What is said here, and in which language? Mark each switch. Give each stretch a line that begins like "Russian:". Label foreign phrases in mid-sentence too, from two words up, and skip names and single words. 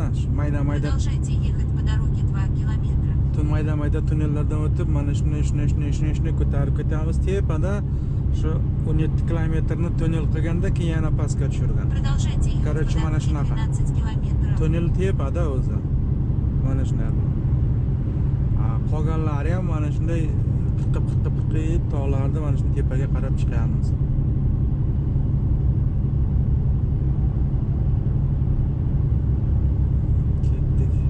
Uzbek: Shu mayda-mayda.
Russian: Продолжайте ехать по дороге 2 километра.
Uzbek: Mayda-mayda tunnellardan o'tib, mana shunday ko'tarib ketyapmiz. Tepada shu 17 kilometrni tunnel qilganda keyin yana pastga tushirgan.
Russian: Продолжайте ехать Короче, по
Uzbek: mana
Russian: дороге
Uzbek: shunaqa.
Russian: 12 километров.
Uzbek: Tunnel tepada o'zi. Mana shunday. Qolganlari ham mana shunday qirqib tog'larni mana shu tepaga qarab chiqamiz. Ketdik.